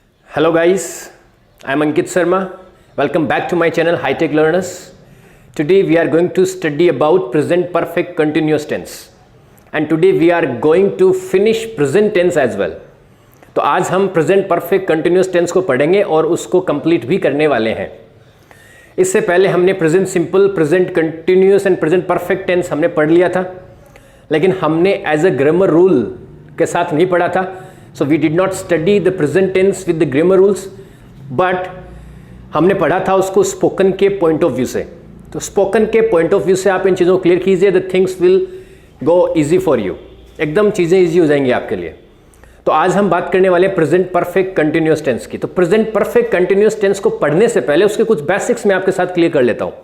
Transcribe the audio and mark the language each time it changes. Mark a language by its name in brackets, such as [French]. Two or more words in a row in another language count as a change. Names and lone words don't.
[English] Hello guys, I am Ankit Sharma. Welcome back to my channel High Tech Learners. Today we are going to study about present perfect continuous tense and today we are going to finish present tense as well. [Hindi] तो आज हम [English] present perfect continuous tense [Hindi] को पढ़ेंगे और उसको complete भी करने वाले हैं. इससे पहले हमने [English] present simple, present continuous and present perfect tense [Hindi] हमने पढ़ लिया था, लेकिन हमने [English] as a grammar rule [Hindi] के साथ नहीं पढ़ा था. [English] So we did not study the present tense with the grammar rules, but [Hindi] हमने पढ़ा था उसको स्पोकन के [English] point of view से. [Hindi] तो स्पोकन के [English] point of view [Hindi] से आप इन चीज़ों को क्लियर कीजिए, [English] the things will go easy for you. [Hindi] एकदम चीज़ें इजी हो जाएंगी आपके लिए. तो आज हम बात करने वाले हैं [English] present perfect continuous tense [Hindi] की. तो [English] present perfect continuous tense [Hindi] को पढ़ने से पहले उसके कुछ बेसिक्स मैं आपके साथ क्लियर कर लेता हूँ.